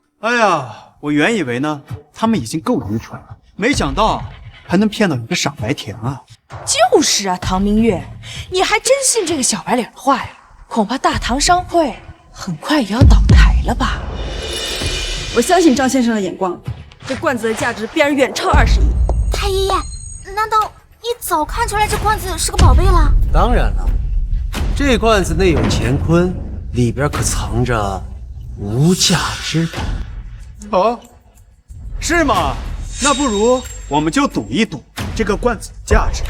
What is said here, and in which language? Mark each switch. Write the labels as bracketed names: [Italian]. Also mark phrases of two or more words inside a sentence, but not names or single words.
[Chinese] 哎呀，我原以为呢，他们已經夠愚蠢了，沒想到還能騙到一個傻白甜啊！就是啊，唐明月，你還真信這個小白臉的話呀？恐怕大唐商會很快也要倒台了吧？我相信張先生的眼光，這罐子的價值必然遠超20億。太爺爺，難道你早看出來這罐子是個寶貝了？當然了，這罐子內有乾坤，裡邊可藏着無價之寶。哦，是嗎？那不如我們就賭一賭這個罐子的價值。